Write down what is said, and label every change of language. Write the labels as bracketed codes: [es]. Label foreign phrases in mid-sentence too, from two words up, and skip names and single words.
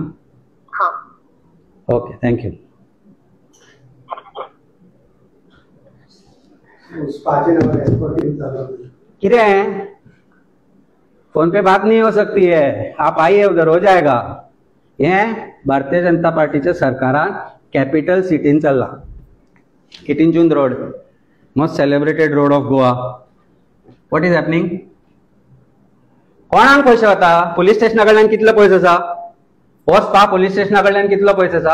[hi] हाँ [en] OK, thank you. [hi] किरे हैं, फोन पे बात नहीं हो सकती है, आप आइए उधर हो जाएगा। [kok] ये भारतीय जनता पार्टीच्या सरकारान कॅपिटल सिटीन चल्ला, 18 जून रोड, [en] most celebrated road of Goa. What is happening? [kok] कोणाक पैसे वता? पोलीस स्टेशना कडल्यान कितले पयस आसा? वचपा पोलीस स्टेशना कडल्यान कितलो पयस आसा?